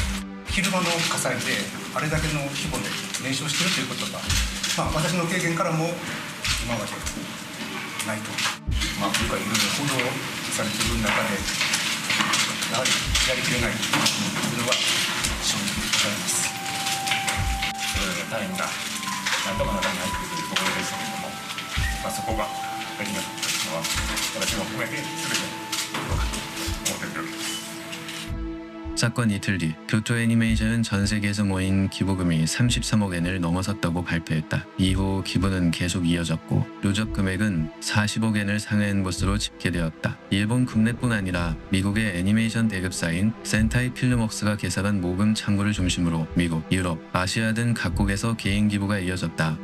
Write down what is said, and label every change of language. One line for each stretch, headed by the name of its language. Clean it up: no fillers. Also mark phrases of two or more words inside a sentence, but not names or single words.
Japanese: 昼間の火災であれだけの規模で燃焼しているということが、私の経験からも今までないと、僕はいろいろ報道されている中でやはりやりきれないというのは正直ございます。隊員が何とかならないというところですけれども、そこができなかったのは私も含めて全てどうかと思っているわけです。
Korean: 사건 이틀 뒤 교토 애니메이션은 전 세계에서 모인 기부금이 33억 엔을 넘어섰다고 발표했다. 이후 기부는 계속 이어졌고 누적 금액은 40억 엔을 상회한 것으로 집계되었다. 일본 국내뿐 아니라 미국의 애니메이션 대급사인 센타이 필름웍스가 개설한 모금 창구를 중심으로 미국, 유럽, 아시아 등 각국에서 개인 기부가 이어졌다.